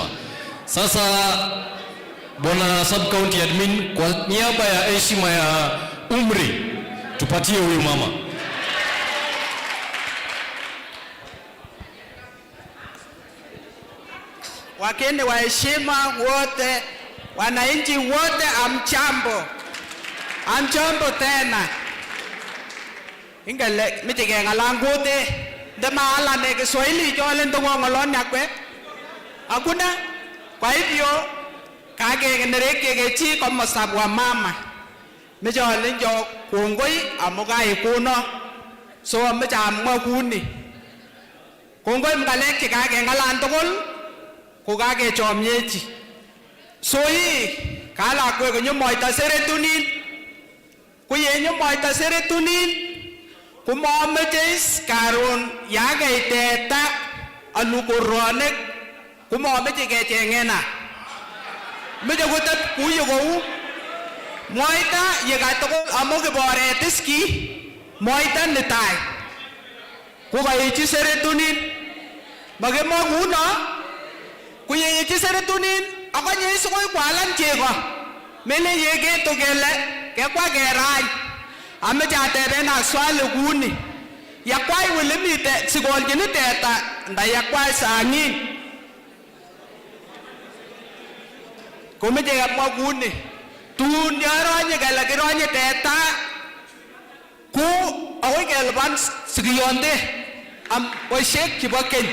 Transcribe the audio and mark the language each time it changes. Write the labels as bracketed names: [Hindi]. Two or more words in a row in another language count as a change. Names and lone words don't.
[Swahili] Sasa Bwana Sub County Admin, kwa niaba ya heshima ya umri, tupatie huyu mama. Wakenya wa heshima wote, wananchi wote, amchambo. Amchambo tena. [Kalenjin] Ingele mitige ngalanguti ndema ala ne Kiswahili jole ndongo ngolon yakwe. [Swahili] Hakuna. Kwa hivyo [Kalenjin] kage ngereke gechi kama sabwa mama. Mijole njo kongoi amuga ikuno. So mija amwa kuni. Kongoi mgaleke kage ngalan tugul. Kugage chomyechi. So hii kala kwe kunyo moita Seretunin. Kuyenyo moita Seretunin. Kumomeches karon yaga iteta alukoronek kumomeche kechengena. Meche kotet kuye kou moita yekatugul amu kiboret iski moita netai kukayechi Seretunin makemwa kuno kuyechi Seretunin akonye isukoi kwalan chego mele yeketu kele kekwa kerany. Ameche atebena swali kuni. Yakwai wile mite sikoljini teta nda yakwai sangin. Kumeche kamwa kuni. Tun yaronye kele kironye teta ku akoi kelipan sikiyonde am boisiek chebo keny.